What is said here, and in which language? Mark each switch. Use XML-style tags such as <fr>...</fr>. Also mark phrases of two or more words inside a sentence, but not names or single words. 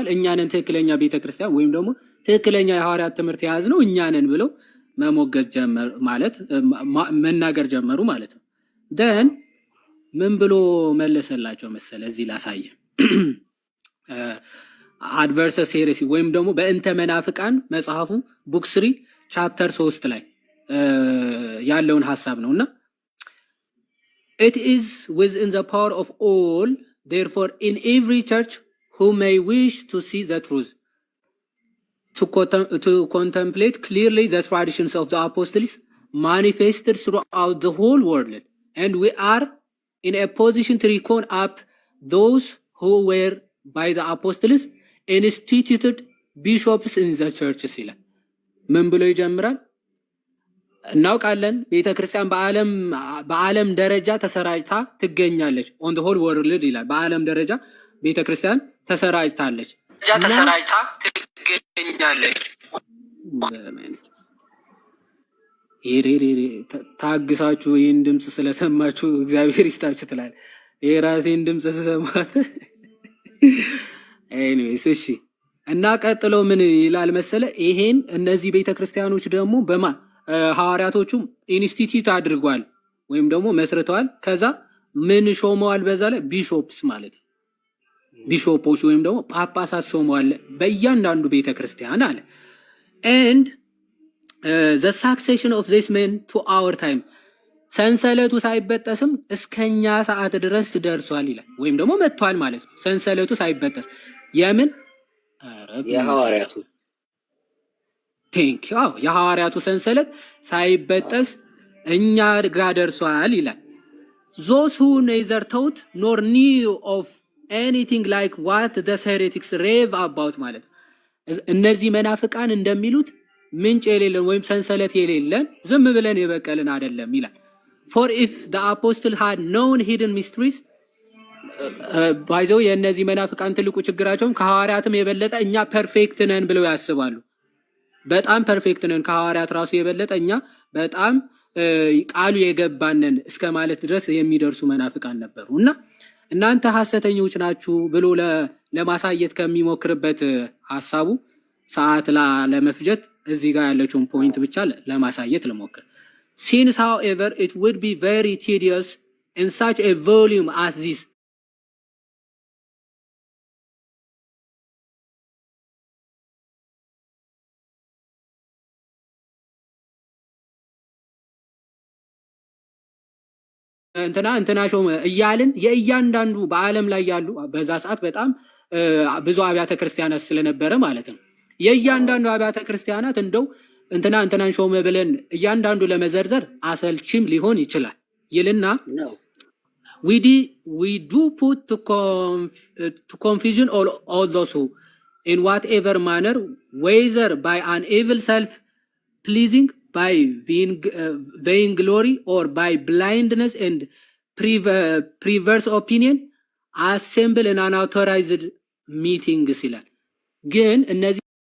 <am>እኛንን ትክክለኛ ቤተክርስቲያን ወይም ደግሞ ትክክለኛ የሐዋርያት ትምህርት የያዝነው እኛንን ብለው መሞገት ጀመሩ ማለት መናገር ጀመሩ ማለት ነው። ደን ምን ብሎ መለሰላቸው መሰለ? እዚህ ላሳየ። አድቨርሰስ ሄሬሲ ወይም ደግሞ በእንተ መናፍቃን መጽሐፉ</am> <en>book 3 chapter 3</en> <am>ላይ ያለውን ሐሳብ ነውና</am> <en>it is within the power of all therefore in every church who may wish to see the truth to contemplate clearly the traditions of the apostles manifested throughout the whole world, and we are in a position to reckon up those who were by the apostles instituted bishops in the churches</en> <am>ይላል። ምን ብሎ ይጀምራል? እናውቃለን ቤተክርስቲያን በዓለም ደረጃ ተሰራጭታ ትገኛለች።</am> <en>on the whole world</en> <am>ይላል። በዓለም ደረጃ ቤተክርስቲያን ተሰራጭታለች ትገኛለች። ታግሳችሁ ይህን ድምፅ ስለሰማችሁ እግዚአብሔር ይስጣችሁ ትላል። የራሴን ድምፅ ስሰማት ኤኒዌይስ እሺ። እና ቀጥሎ ምን ይላል መሰለ? ይሄን እነዚህ ቤተክርስቲያኖች ደግሞ ሐዋርያቶቹም ኢንስቲትዩት አድርጓል ወይም ደግሞ መስርተዋል። ከዛ ምን ሾመዋል? በዛ ላይ ቢሾፕስ ማለት ነው። ቢሾፖች ወይም ደግሞ ጳጳሳት ሾመዋል በእያንዳንዱ ቤተክርስቲያን አለ።</am> <en>and the succession of this men to our time</en> <am>ሰንሰለቱ ሳይበጠስም እስከኛ ሰዓት ድረስ ደርሷል ይላል። ወይም ደግሞ መጥቷል ማለት ነው። ሰንሰለቱ ሳይበጠስ የምን የሐዋርያቱ የሐዋርያቱ ሰንሰለት ሳይበጠስ እኛ ጋር ደርሷል ይላል።</am> <en>those who neither taught nor knew of anything like what the heretics rave about</en> <am>ማለት እነዚህ መናፍቃን እንደሚሉት ምንጭ የሌለን ወይም ሰንሰለት የሌለን ዝም ብለን የበቀልን አይደለም ይላል።</am> <en>for if the apostle had known hidden mysteries</en> <am>ባይዘው የእነዚህ መናፍቃን ትልቁ ችግራቸውም ከሐዋርያትም የበለጠ እኛ ፐርፌክት ነን ብለው ያስባሉ። በጣም ፐርፌክት ነን ከሐዋርያት ራሱ የበለጠኛ በጣም ቃሉ የገባነን እስከ ማለት ድረስ የሚደርሱ መናፍቃን ነበሩ እና እናንተ ሐሰተኞች ናችሁ ብሎ ለማሳየት ከሚሞክርበት ሐሳቡ ሰዓት ለመፍጀት እዚህ ጋር ያለችውን ፖይንት ብቻ ለማሳየት ልሞክር።</am> <en>Since however it would be very tedious in such a volume as this</en> <am>እንትና ሾመ እያልን የእያንዳንዱ በዓለም ላይ ያሉ በዛ ሰዓት በጣም ብዙ አብያተ ክርስቲያናት ስለነበረ ማለት ነው የእያንዳንዱ አብያተ ክርስቲያናት እንደው እንትናን ሾመ ብለን እያንዳንዱ ለመዘርዘር አሰልችም ሊሆን ይችላል ይልና</am> <en>we do put to confusion all those who in whatever manner whether by an evil self pleasing by vain glory or by blindness and perverse opinion assemble in unauthorized meetings</en> <am>ይላል ግን እነዚህ</am>